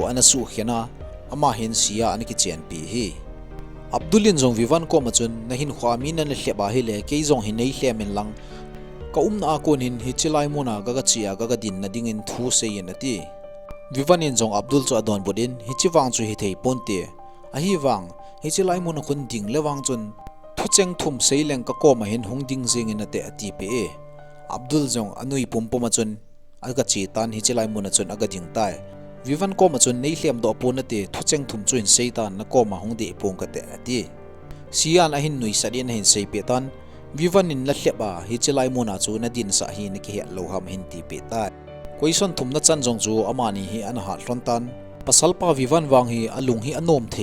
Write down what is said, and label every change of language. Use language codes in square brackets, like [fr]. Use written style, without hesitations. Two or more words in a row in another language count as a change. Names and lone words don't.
[tcz] ana su khena ama hin sia ana ki chen pi hi abdulin jong vivan ko machun nahin khuwa mi na hleba hi le ke jong hi nei hlemen lang ka na akon hin hi chilai mona ga chia ga din na dingin thu se yen ati vivanin zong abdul chu adon bodin hichiwang chu hi thei ponte a hi wang hichilai mun khun ding lewang chun thucheng thum seileng ka ko ma hin hongding jing in ate ati pe abdul zong anui pumpoma chun aga chi tan hi chilai mun chun aga ding tai vivan ko ma chun nei hlem do pon ate thucheng thum chuin seitan na ko ma hong de pong ka te ati sian a hin nui sadin hin sei pe tan vivan in la hleba hi chilai mun a chu na din sa hi ni ki lo ham hin ti pe tai question thum na chan jong chu amani hi an ha hlon tan pasal pa vivan wang hi alung hi anom the